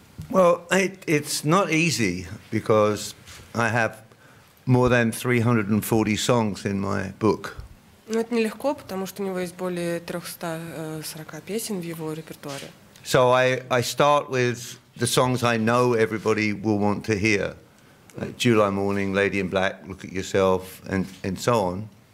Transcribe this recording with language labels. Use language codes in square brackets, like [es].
[en] Well, it's not easy because I have more than 340 songs in my book. [ru] Ну, это нелегко, потому что у него есть более 340 песен в его репертуаре. [en] So I start with the songs I know everybody will want to hear, like July Morning, Lady in Black, Look at Yourself, and so on.